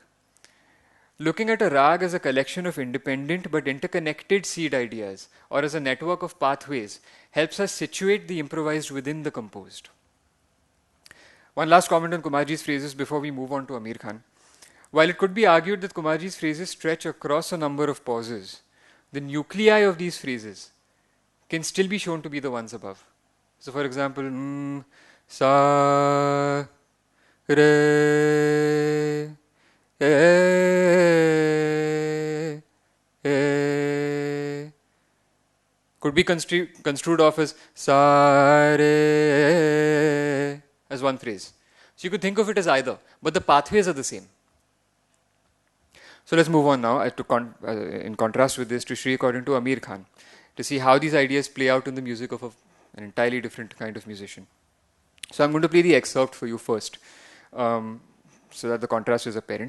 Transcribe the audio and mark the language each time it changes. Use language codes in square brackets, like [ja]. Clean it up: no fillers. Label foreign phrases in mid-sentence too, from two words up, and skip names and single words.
[en] Looking at a rag as a collection of independent but interconnected seed ideas or as a network of pathways helps us situate the improvised within the composed. One last comment on Kumarji's phrases before we move on to Amir Khan. While it could be argued that Kumarji's phrases stretch across a number of pauses, the nuclei of these phrases can still be shown to be the ones above. So, for example, sa, re, e, could be construed off as sa, re, as one phrase. So you could think of it as either, but the pathways are the same. So let's move on now in contrast with this to Shri according to Amir Khan to see how these ideas play out in the music of an entirely different kind of musician. So I'm going to play the excerpt for you first so that the contrast is apparent.